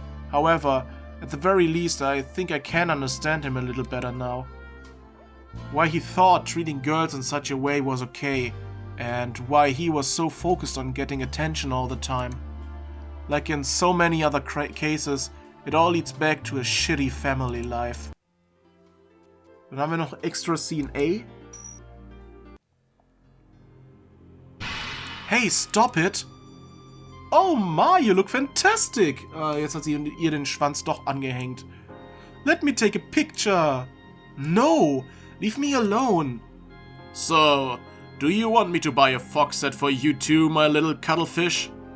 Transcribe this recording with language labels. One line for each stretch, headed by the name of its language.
English: However, at the very least I think I can understand him a little better now. Why he thought treating girls in such a way was okay, and why he was so focused on getting attention all the time. Like in so many other cases, it all leads back to a shitty family life.
German: Dann haben wir noch Extra Scene A.
English: Hey, stop it! Oh my, you look fantastic!
German: Jetzt hat sie ihr den Schwanz doch angehängt.
English: Let me take a picture! No! Leave me alone! So, do you want me to buy a fox set for you too, my little cuttlefish?